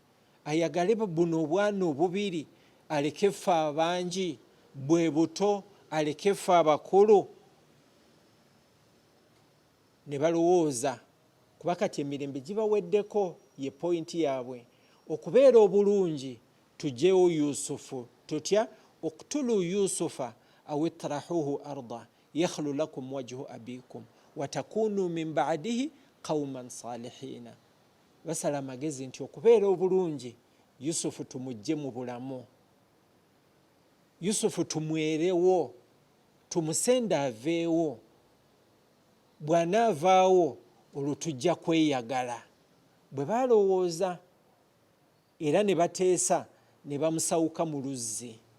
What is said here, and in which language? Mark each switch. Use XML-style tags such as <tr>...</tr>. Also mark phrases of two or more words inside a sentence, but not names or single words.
<lg>Ayagale buno obwana obubiri aleke ffe abangi, bwe buto aleke ffe abakulu. Ne balowooza kuba kati emirembe gibaweddeko, ye pointi yaabwe, okubeera obulungi tujjewo Yusufu. Tutya?</lg> <ar>اقتلوا يوسف أو اطرحوه أرضا يخل لكم وجه أبيكم وتكونوا من بعده قوما صالحين.</ar> <lg>Basala amagezi nti okubeera obulungi Yusufu tumujje mu bulamu, Yusufu tumwerewo, tumusende aveewo. Bw'anaavaawo olwo tujja kweyagala. Bwe balowooza era ne bateesa ne bamusawuka mu luzzi.</lg>